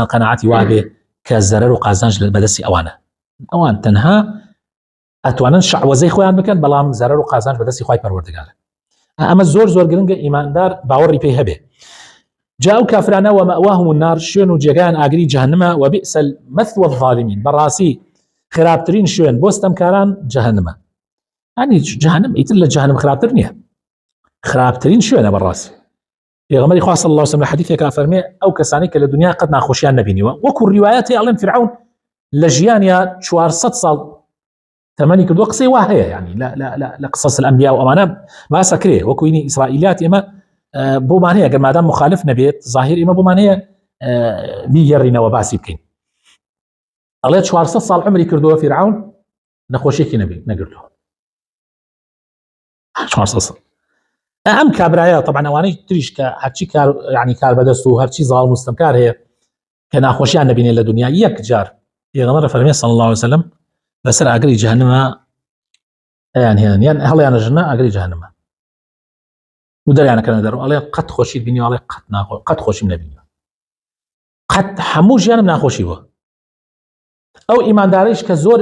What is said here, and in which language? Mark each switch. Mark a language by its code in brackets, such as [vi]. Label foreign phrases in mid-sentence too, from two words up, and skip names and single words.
[ckb] قەناعەتی وابێ کە زەرەر و قازانج بەدەستی ئەوانە ئەوان تەنها ئەتوانن شعوەزەی خۆیان بکەن بەڵام زەرەر و قازانج بەدەستی خوای پەروەردگارە ئەمە زۆر گرنگە ئیماندار باوەڕی پێی هەبێ جا ئەو کافرانە [ar] ومەواهم النار [ckb] شوێن و جێگایان ئاگری جەهەنەمە [ar] وبئس المثوى الظالمين [ckb] بەڕاستی خراپترین شوێن بۆ ستەمکاران جەهەنەمە [ar] يعني جهنم [ckb] ئیتر لە جەهەنەم خراپتر نییە خراپترین شوێنە بەڕاستی پێغەمبەری خوا [ar] صلی الله عليه وسلم [ckb] لە حەدیثێکا فەرمێ ئەو کەسانی کە لە دنیا قەت ناخۆشیان نەبینیوە وەکو ڕیوایەتی ئەڵێن فرعون لە ژیانیا 400 ساڵ تەمەنی کردووە قسەی وا هەیە يعني لە [ar] قصص الأنبياء [ckb] و ئەمانە باسە کرێ وەکو اینی ئیسرائیلیات ئێمە بۆمان هەیە گەر مادام مخالف نەبێت ظاهر ئێمە بۆمان هەیە بیگەڕینەوە باسی بکەین ئەڵێ 400 ساڵ عمری کردووە فرعون نەخۆشیێکی نەگرتووە 400 ساڵ ئەم کابرایە طبعا ئەوانەی تریش کە هەرچی کار يعني کار بەدەست و هەرچی زاڵ مستەمکار هەیە کە ناخۆشیان نەبینێت لە دنیا یەک جار پێغەمبەر فەرمێ [ar] صلی الله عليه وسلم [ckb] بەسەر ئاگری جەهەنەمە ئەیان هێنن یان هەڵیانە ژنە ئاگری جەهەنەمە و دەریانەکەنە دەرەوە ئەڵێ قەت خۆشیت بینی ئەڵێ قەت خۆشیم نەبینیوە قەت هەموو ژیانم ناخۆشی بووە ئەو ئیمانداریش کە زۆر